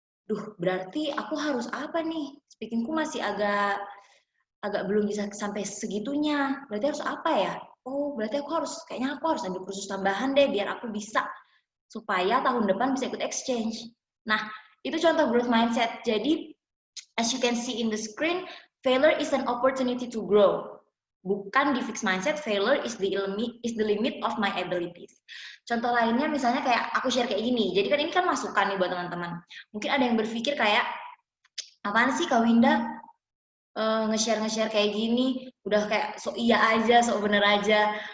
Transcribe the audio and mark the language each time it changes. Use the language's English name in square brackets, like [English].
[Indonesian] Duh, berarti aku harus apa nih? Speakingku masih agak belum bisa sampai segitunya. Berarti harus apa ya? Oh, berarti kayaknya aku harus ambil kursus tambahan deh biar aku bisa supaya tahun depan bisa ikut exchange. Nah, itu contoh growth mindset. [English] Jadi, as you can see in the screen, failure is an opportunity to grow. [Indonesian] Bukan di fixed mindset, [English] failure is the limit of my abilities. [Indonesian] Contoh lainnya misalnya kayak aku share kayak gini. Jadi kan ini kan masukan nih buat teman-teman. Mungkin ada yang berpikir kayak, apaan sih Kak Winda nge-share kayak gini, udah kayak sok iya aja, sok bener aja.